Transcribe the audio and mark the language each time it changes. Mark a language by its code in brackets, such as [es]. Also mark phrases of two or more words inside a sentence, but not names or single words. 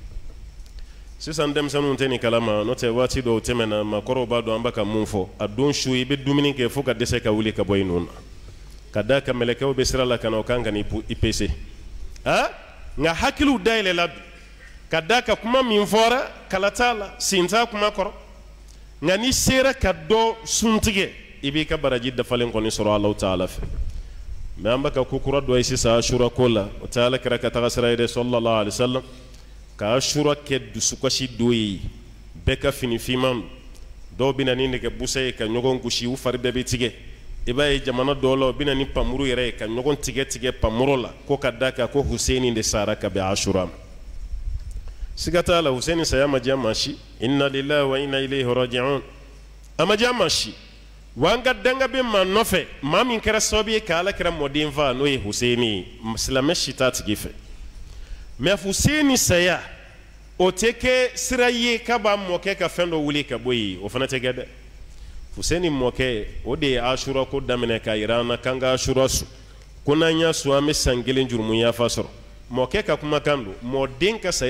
[bm] sisan denmisɛnninw tɛ nin kalama n'o tɛ waati dɔw tɛmɛna maakɔrɔw b'a dɔn an bɛ ka mun fɔ a don su i bɛ dumuni kɛ fo ka dɛsɛ ka wuli ka bɔ i nun na ka da ka mɛlɛkɛw bɛ sira la ka na o kan ka n'i pese nka hakiliw dayɛlɛla bi ka da ka kuma min fɔra kala t'a la sen t'a kuma kɔrɔ nka n'i sera ka dɔ sun tigɛ i b'i ka baraji dafalen kɔni sɔrɔ Alahu Taala fɛ mais an bɛ ka ko kura dɔ ye sisan Ashura ko la o tɛ Alakira ka taga sira ye dɛ [ar] صلى الله عليه وسلم [bm] ka Ashura kɛ dusukasi don ye bɛɛ ka fini finman dɔw bɛ na ni nɛgɛ busa ye ka ɲɔgɔn gosi u fari bɛɛ bɛ tigɛ i b'a ye jamana dɔw la u bɛ na ni pamuru yɛrɛ ye ka ɲɔgɔn tigɛ pamuru la ko ka da kan ko Huseini de sara ka bɛn Ashura ma siga t'a la Huseini saya ma diya maa si [ar] إنا لله وإنا إليه راجعون [bm] a ma diya maa si wa an ka danga bɛ maa nɔfɛ maa min kɛra sababu ye ka Alakira mɔden fa n'o ye Huseini ye silamɛ si t'a tigi fɛ mais Huseini saya o tɛ kɛ sira ye k'a b'a mɔkɛ ka fɛn dɔ wuli ka bɔ yen o fana tɛ kɛ dɛ Huseini mɔkɛ o de ye Ashura ko daminɛ k'a yira an na k'an ka Ashura su ko n'an y'a su an bɛ san 1 jurumu yafa sɔrɔ mɔkɛ ka kumakan don mɔden ka saya